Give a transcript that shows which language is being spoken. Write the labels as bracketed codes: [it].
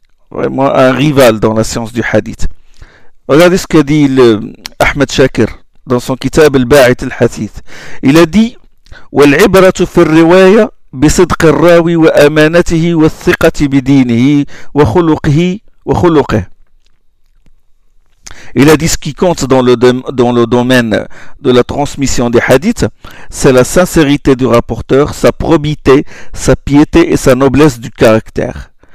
[fr] Vraiment un rival dans la science du hadith. Regardez ce qu'a dit Ahmed Shakir dans son kitab Al-Ba'it al-Hadith. Il a dit [ar] وَالْعِبْرَةُ فِي الرِّوَايَ بِصِدْقِ الرَّاوِ وَأَمَانَتِهِ وَالثِّقَةِ بِدِينِهِ وَخُلُقِهِ وَخُلُقِهِ. [fr] Il a dit ce qui compte dans le domaine de la transmission des hadiths, c'est la sincérité du rapporteur, sa probité, sa piété et sa noblesse du caractère.